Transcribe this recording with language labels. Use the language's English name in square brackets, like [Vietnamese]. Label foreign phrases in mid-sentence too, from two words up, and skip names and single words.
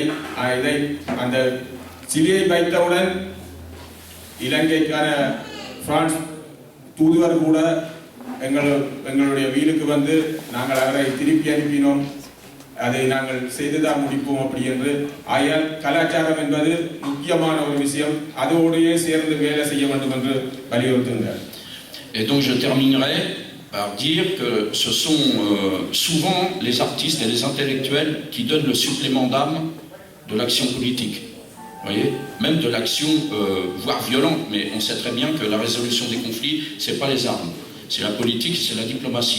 [Tamil] இதை அந்த சிலையை வைத்தவுடன் இலங்கைக்கான பிரான்ஸ் தூதுவர் கூட எங்களுடைய வீட்டுக்கு வந்து நாங்கள் அவரை திருப்பி அனுப்பினோம். அதை நாங்கள் செய்துதான் முடிப்போம் அப்படி என்று. ஆகையால் கலாச்சாரம் என்பது முக்கியமான ஒரு விஷயம், அதோடையே சேர்ந்து வேலை செய்ய வேண்டும் என்று வலியுறுத்துகிறார். [French] Et donc je terminerai par dire que ce sont souvent les artistes et les intellectuels qui donnent le supplément d'âme de l'action politique. Vous voyez, même de l'action, voire violente, mais on sait très bien que la résolution des conflits, c'est pas les armes, c'est la politique, c'est la diplomatie.